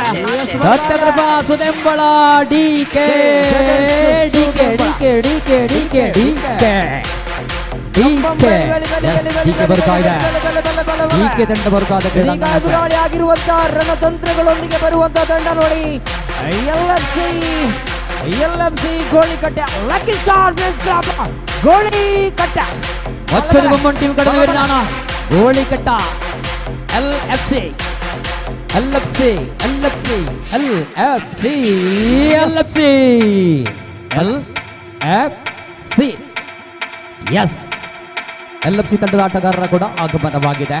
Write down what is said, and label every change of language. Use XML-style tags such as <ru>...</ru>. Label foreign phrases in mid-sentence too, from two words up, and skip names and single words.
<kn>ದತ್ತಕೃಪಾ ಸುದೆಂಬಳ ಡಿಕೆ ಬರ್ತಾ ಇದೆ. ಡಿಕೆ ತಂಡ ಬರ್ತಾ ಇದೆ. ಎದುರಾಳಿ ಆಗಿರುವಂತಹ ರಣತಂತ್ರಗಳೊಂದಿಗೆ ಬರುವಂತಹ ತಂಡ ನೋಡಿ LFC ಗೋಳಿಕಟ್ಟೆ ಲಕ್ಕಿ ಸ್ಟಾರ್ ಗೋಳಿಕಟ್ಟೆ</kn> <ml>മറ്റൊരു ബൊമ്മൻ ടീം കടന്നു വരുന്നതാണ്. ഗോളിക്കട്ട LFC</ml> <kn>ಎಸ್ LFC ತಂಡದ ಆಟಗಾರರ ಕೂಡ ಆಗಮನವಾಗಿದೆ.</kn>